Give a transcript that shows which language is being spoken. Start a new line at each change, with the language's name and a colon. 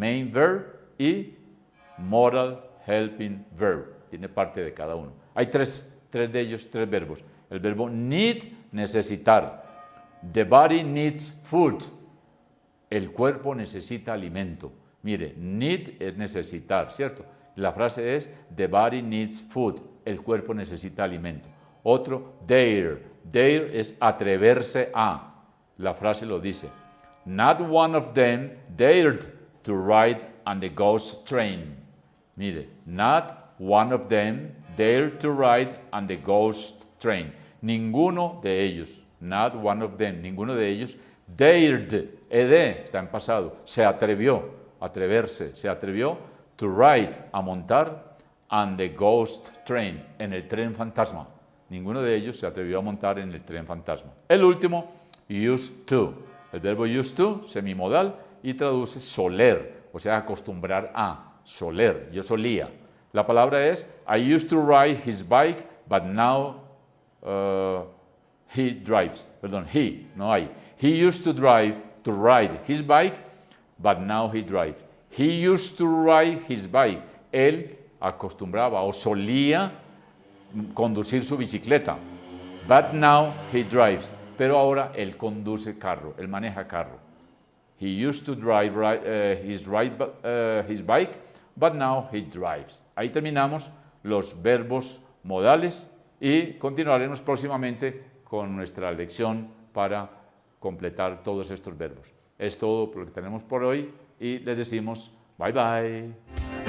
English: Main verb y modal helping verb.
Spanish: Tiene parte de cada uno. Hay tres de ellos, tres verbos. El verbo need, necesitar.
English: The body needs food.
Spanish: El cuerpo necesita alimento. Mire, need es necesitar, ¿cierto? La frase es,
English: the body needs food.
Spanish: El cuerpo necesita alimento. Otro, dare. Dare es atreverse a. La frase lo dice.
English: Not one of them dared to ride on the ghost train.
Spanish: Mire,
English: not one of them dared to ride on the ghost train.
Spanish: Ninguno de ellos,
English: not one of them,
Spanish: ninguno de ellos,
English: dared,
Spanish: está en pasado, se atrevió, atreverse, se atrevió
English: to ride,
Spanish: a montar,
English: on the ghost train,
Spanish: en el tren fantasma. Ninguno de ellos se atrevió a montar en el tren fantasma. El último, used to. El verbo used to, semimodal, y traduce soler, o sea, acostumbrar a, soler, yo solía. La palabra es,
English: I used to ride his bike, but now he drives.
Spanish: Perdón,
English: he,
Spanish: no hay.
English: He used to ride his bike, but now he drives. He used to ride his bike.
Spanish: Él acostumbraba o solía conducir su bicicleta,
English: but now he drives.
Spanish: Pero ahora él conduce carro, él maneja carro.
English: He used to drive his bike, but now he drives.
Spanish: Ahí terminamos los verbos modales y continuaremos próximamente con nuestra lección para completar todos estos verbos. Es todo lo que tenemos por hoy y les decimos
English: bye bye.